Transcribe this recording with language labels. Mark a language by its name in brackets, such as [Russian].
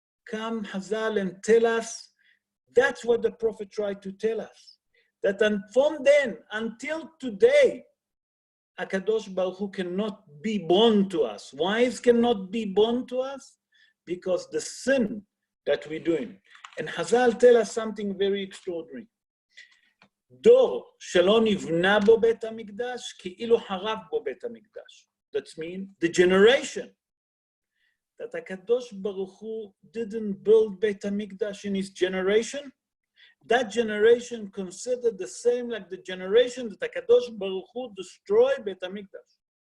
[English] Come Hazal and tell us, that's what the prophet tried to tell us. That from then until today, HaKadosh Baruch Hu cannot be born to us. Why it cannot be born to us? Because the sin that we're doing. And Hazal tell us something very extraordinary. [Hebrew] דור שלא נבנה בו בית המקדש, כאילו חרב בו בית המקדש. [English] That means the generation that HaKadosh Baruch Hu didn't build Beit HaMikdash in his generation, that generation considered the same like the generation that HaKadosh Baruch Hu destroyed Beit HaMikdash.